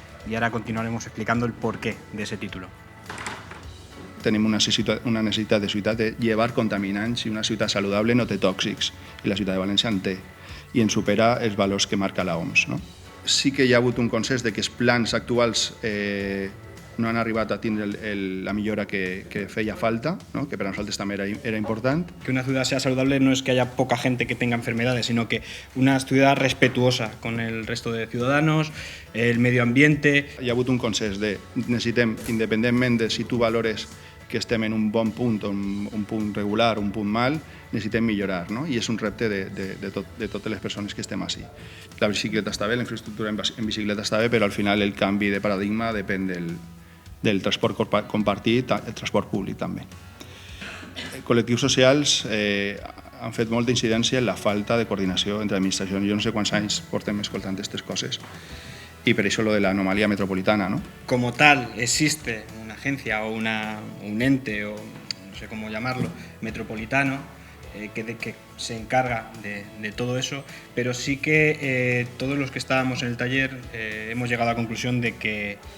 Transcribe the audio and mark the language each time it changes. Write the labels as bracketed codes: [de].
[es] Y ahora continuaremos explicando el porqué de ese título. [ca] Tenim una necessitat de ciutat de llevar contaminants i una ciutat saludable no té tòxics, i la ciutat de València en té, i en supera els valors que marca l'OMS. No? Sí que hi ha hagut un consens de que els plans actuals no han arribat a tindre la millora que feia falta, ¿no? Que para nosaltres també era important. [es] Que una ciudad sea saludable no es que haya poca gente que tenga enfermedades, sino que una ciudad respetuosa con el resto de ciudadanos, el medio ambiente. [ca] Hi ha hagut un consens de necessitem, independentment de si tu valores que estem en un bon punt, un punt regular, un punt mal, necessitem millorar, no? I és un repte de totes les persones que estem així. La bicicleta està bé, la infraestructura en bicicleta està bé, però al final el canvi de paradigma depèn del transport compartit, el transport públic també. Col·lectius socials han fet molta incidència en la falta de coordinació entre administracions. Jo no sé quants anys portem escoltant aquestes coses. [es] Y por eso lo de la anomalía metropolitana, ¿no? Como tal, existe una agencia o un ente, o no sé cómo llamarlo, metropolitano, que se encarga de todo eso, pero sí que todos los que estábamos en el taller hemos llegado a la conclusión de que